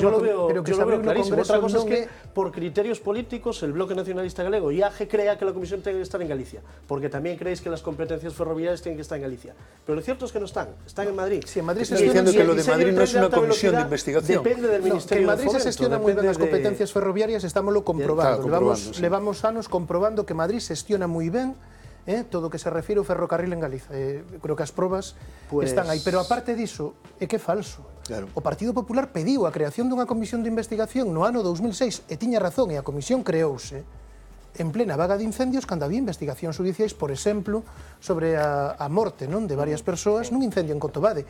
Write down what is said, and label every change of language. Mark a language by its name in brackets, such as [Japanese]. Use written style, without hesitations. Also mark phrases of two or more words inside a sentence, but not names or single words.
[Spanish] yo lo veo clarísimo. Otra cosa es que, por criterios políticos, el Bloque Nacionalista Galego y AGE crea que la comisión tiene que estar en Galicia, porque también creéis que las competencias ferroviarias tienen que estar en Galicia. Pero lo cierto es que no están en Madrid. Sí, en Madrid se está diciendo que lo de Madrid no es una comisión de investigación. Depende del Ministerio [Galician] de Fomento. En Madrid se gestionan moi ben as competencias ferroviarias, estámoslo comprobando. Levamos anos comprobando que Madrid gestiona moi ben todo o que se refire ao ferrocarril en Galiza. Creo que as probas están aí. Pero aparte diso, é que é falso. Claro. O Partido Popular pediu a creación dunha comisión de investigación no ano 2006 e tiña razón, e a comisión creouse en plena vaga de incendios cando había investigacións judiciais, por exemplo, sobre a morte de varias persoas nun incendio en Cotobade.